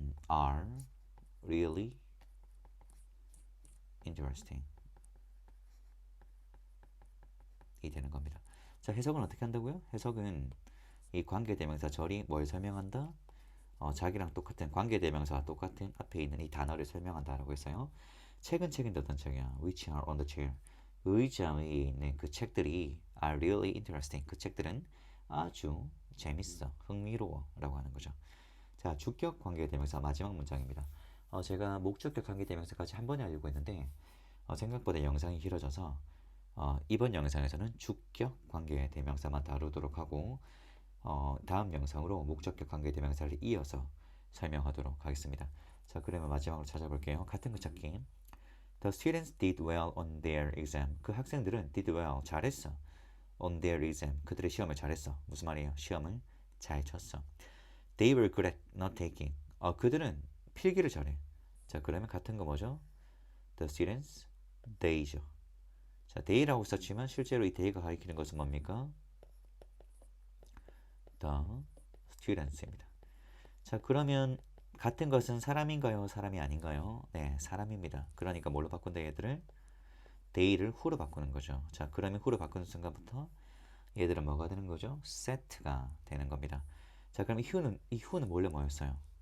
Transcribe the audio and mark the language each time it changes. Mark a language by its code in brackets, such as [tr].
[en] are really interesting. [ko] 이 되는 겁니다. 자, 해석은 어떻게 한다고요? 해석은 이 관계대명사 절이 뭘 설명한다? 자기랑 똑같은 관계대명사와 똑같은 앞에 있는 이 단어를 설명한다라고 했어요. 책인데 어떤 책이야? [en] Which are on the chair. [ko] 의자 위에 있는 그 책들이 [en] are really interesting. [ko] 그 책들은 아주 재밌어, 흥미로워 라고 하는 거죠. 자, 주격 관계대명사 마지막 문장입니다. 제가 목적격 관계대명사까지 한 번에 알려고 했는데 생각보다 영상이 길어져서 이번 영상에서는 주격 관계대명사만 다루도록 하고 다음 영상으로 목적격 관계대명사를 이어서 설명하도록 하겠습니다. 자, 그러면 마지막으로 찾아볼게요. 같은 거 찾기. [en] The students did well on their exam. [ko] 그 학생들은 [en] did well, [ko] 잘했어. [en] on their exam, [ko] 그들의 시험을 잘했어. 무슨 말이에요? 시험을 잘 쳤어. [en] They were good at not taking. [ko] 그들은 필기를 잘해. 자, 그러면 같은 거 뭐죠? [en] The students, they죠. [ko] 자, they라고 썼지만 실제로 이 they가 가리키는 것은 뭡니까? [en] The students입니다. [ko] 자, 그러면 같은 것은 사람인가요? 사람이 아닌가요? 네, 사람입니다. 그러니까 뭘로 바꾼다 얘들을? they를 who로 바꾸는 거죠. 자, 그러면 who로 바꾸는 순간부터 얘들은 뭐가 되는 거죠? set가 되는 겁니다. 자, 그럼 이 who는 원래 뭐였어요?